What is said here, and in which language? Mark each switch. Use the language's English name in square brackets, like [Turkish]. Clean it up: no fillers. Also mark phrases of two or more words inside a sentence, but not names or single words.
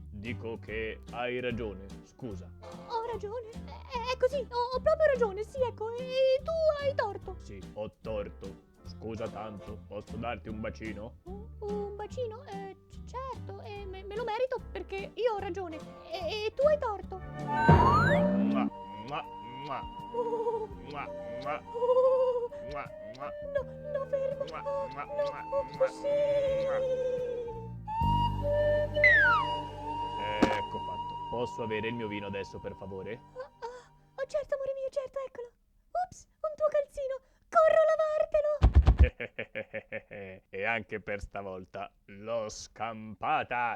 [Italian] Dico che hai ragione. Scusa. Ho ragione. È così, ho proprio ragione, sì, ecco, e tu hai torto. Sì, ho torto. Scusa tanto. Posso darti un bacino? Un bacino? Certo, me lo merito perché io ho ragione e tu hai torto. Mua, mua, mua, Oh, mua, mua, oh, mua, mua. no, fermo. Mua, Oh, mua, no, mua, oh, mua, sì. Ecco fatto. Posso avere il mio vino adesso, per favore? Oh, certo, amore mio, certo, eccolo. Ups, un tuo calzino. Corro a lavartelo. E anche per stavolta l'ho scampata.